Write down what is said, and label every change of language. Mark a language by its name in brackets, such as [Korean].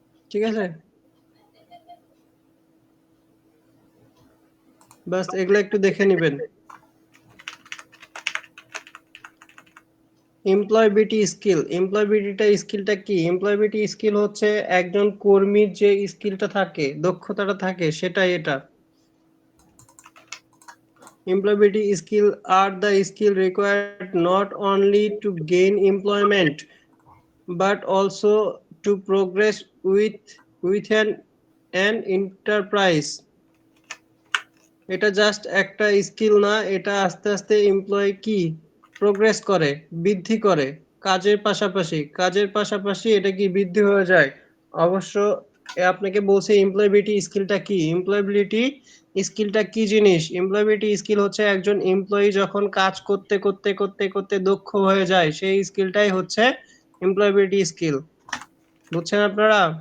[Bangla] ঠিক আছে, বাস এগুলো একটু দেখে নেবেন। এমপ্লয়েবিলিটি স্কিল, এমপ্লয়েবিলিটি স্কিলটা কি? এমপ্লয়েবিলিটি স্কিল হচ্ছে একজন কর্মীর যে স্কিলটা থাকে, দক্ষতাটা থাকে, সেটাই এটা। [English] Employability skill are the skill required not only to gain employment but also to progress with an enterprise. [Bangla] এটা জাস্ট একটা স্কিল না, এটা আস্তে আস্তে এমপ্লয় কি প্রোগ্রেস করে, বৃদ্ধি করে কাজের পাশাপাশি এটা কি বৃদ্ধি হয়ে যায়। অবশ্য আপনাকে বলছে এমপ্লয়েবিলিটি স্কিলটা কি। এমপ্লয়েবিলিটি স্কিলটা কি জিনিস? এমপ্লয়েবিলিটি স্কিল হচ্ছে একজন এমপ্লয়ি যখন কাজ করতে করতে করতে করতে দক্ষ হয়ে যায়, সেই স্কিলটাই হচ্ছে এমপ্লয়েবিলিটি স্কিল। বুঝছেন আপনারা?